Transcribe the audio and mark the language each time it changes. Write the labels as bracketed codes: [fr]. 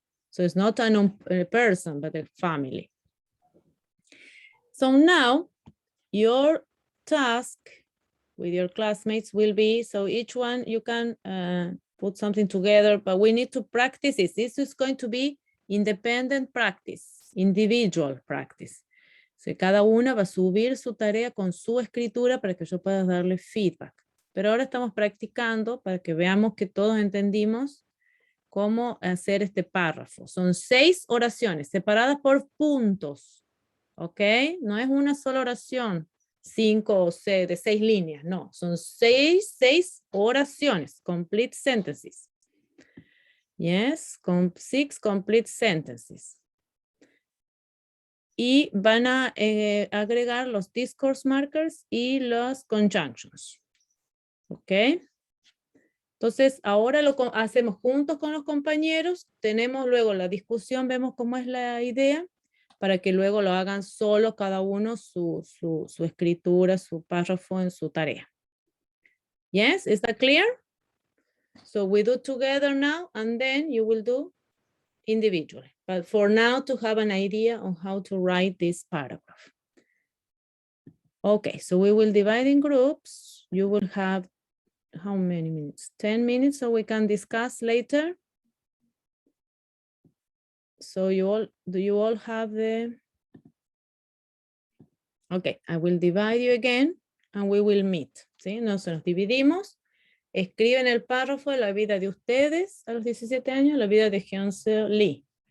[en] So it's not a person, but a family. So now your task with your classmates will be, so each one you can put something together, but we need to practice this. This is going to be independent practice, individual practice. [es] So cada una va a subir su tarea con su escritura para que yo pueda darle feedback. Pero ahora estamos practicando para que veamos que todos entendimos cómo hacer este párrafo. Son 6 oraciones separadas por puntos. ¿Ok? No es una sola oración, 5 o 6 de 6 líneas. No, son 6 oraciones, [en] complete sentences. Yes, [es] con 6 [en] complete sentences. [es] Y van a agregar los [en] discourse markers [es] y los conjunctions. ¿Ok? Entonces, ahora lo hacemos juntos con los compañeros. Tenemos luego la discusión, vemos cómo es la idea, para que luego lo hagan solo cada uno su escritura, su párrafo en su tarea. [en] Yes, is that clear? So we do together now, and then you will do individually. But for now, to have an idea on how to write this paragraph. Okay, so we will divide in groups. You will have how many minutes? 10 minutes, so we can discuss later. So do you all have the, okay, I will divide you again and we will meet, ¿sí? [es] Nos dividimos. Escriben el párrafo de la vida de ustedes a los 17 años, la vida de Hyunse Lee.